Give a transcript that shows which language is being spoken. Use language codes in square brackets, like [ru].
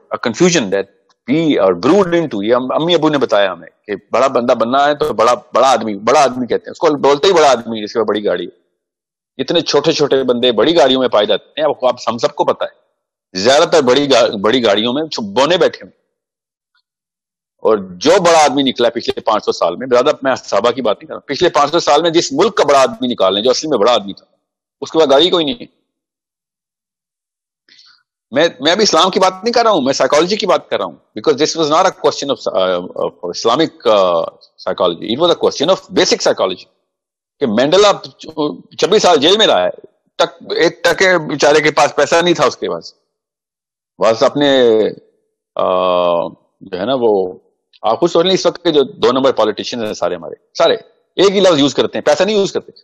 [en] A confusion that we are brewed into. [ur] یہ امی ابو نے بتایا ہمیں کہ بڑا بندہ بننا ہے تو بڑا آدمی کہتے ہیں اس کو, بولتے ہی بڑا آدمی جس کے بڑی گاڑی ہے. اتنے چھوٹے چھوٹے بندے بڑی گاڑیوں میں پائے جاتے ہیں. آپ ہم سب کو پتا ہے زیادہ تر بڑی گاڑیوں میں بونے بیٹھے ہیں. اور جو بڑا آدمی نکلا پچھلے 500 سال میں, زیادہ میں صحابہ کی بات نہیں کر رہا, پچھلے 500 سال میں جس ملک کا بڑا آدمی نکالنے جو اصل میں بڑا آدمی تھا اس کے بعد گاڑی کوئی نہیں ہے. میں ابھی اسلام کی بات نہیں کر رہا ہوں, میں سائیکالوجی کی بات کر رہا ہوں. [en] Because this was not a question of Islamic psychology, it was a question of basic psychology. [ur] کہ مینڈیلا 26 سال جیل میں رہا ہے, ایک ٹکے بیچارے کے پاس پیسہ نہیں تھا اس کے پاس. بس اپنے جو ہے نا وہ آپ خود سوچ لیں اس وقت کے جو 2 نمبر پالیٹیشین ہیں سارے ہمارے سارے ایک ہی لفظ یوز کرتے ہیں, پیسہ نہیں یوز کرتے.